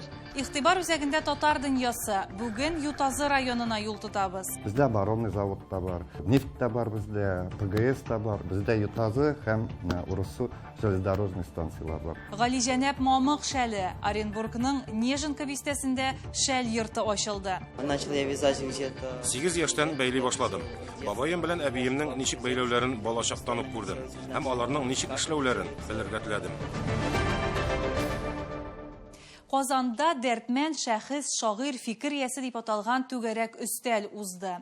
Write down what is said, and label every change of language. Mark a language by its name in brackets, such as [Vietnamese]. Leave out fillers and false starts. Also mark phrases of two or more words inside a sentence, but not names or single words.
[Tatar] Игътибар үзәгендә татар дөньясы. Бүген Ютазы районына юл тотабыз. Бездә [Russian] оборонный завод [Tatar] та бар, нефть та бар бездә, ПГС та бар. Бездә Ютазы һәм Урысу железнодорожный станциялар бар. Галиҗәнәп Мамык шәле Оренбургның Нежинка бистәсендә шәл йорты ачылды. [Russian] Начал я вязать где-то [Tatar] 8 яшьтән бәйли башладым. Бабаем белән әбиемнең ничек бәйләүләрен балачактан ук күрдем. Һәм аларның ничек эшләүләрен белергә теләдем. Казанда Дәртмән шәхес шагыйрь фикер иясе дип аталган түгәрәк өстәл узды.